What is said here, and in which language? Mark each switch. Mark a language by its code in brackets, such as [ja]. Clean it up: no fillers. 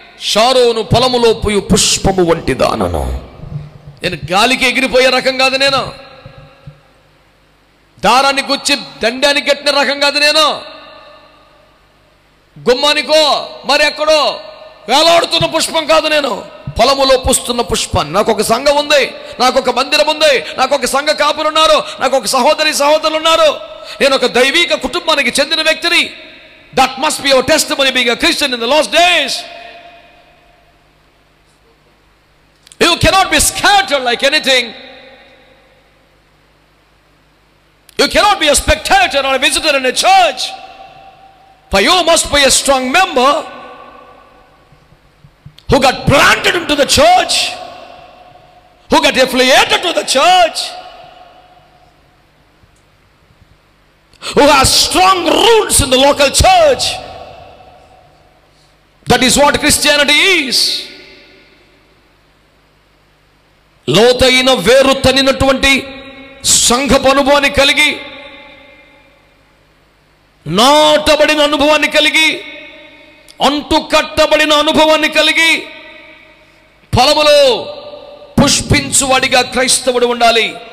[te] Sharon పొలములో పోయి పుష్పము వంటి దానను. నేను గాలికి ఎగిరిపోయే రకం కాదు, నేను దారాన్ని గుచ్చి దండానికి కట్టిన రకం కాదు, నేను గుమ్మానికో మరి ఎక్కడో వేలాడుతున్న పుష్పం కాదు, నేను పొలములో పూస్తున్న పుష్పం. నాకు ఒక సంఘం ఉంది, నాకు ఒక మందిరం ఉంది, నాకు ఒక సంఘ కాపులు ఉన్నారు, నాకు ఒక సహోదరులు ఉన్నారు. నేను ఒక దైవిక కుటుంబానికి చెందిన వ్యక్తిని. [en] That must be your testimony being a Christian in the last days. You cannot be scattered like anything. You cannot be a spectator or a visitor in a church. For you must be a strong member who got planted into the church, who got affiliated to the church, who has strong roots in the local church. That is what Christianity is. [te] లోతైన వేరు తనినటువంటి సంఘపు అనుభవాన్ని కలిగి, నాటబడిన అనుభవాన్ని కలిగి, అంటు కట్టబడిన అనుభవాన్ని కలిగి, ఫలములో పుష్పించువాడిగా క్రైస్తవుడు ఉండాలి.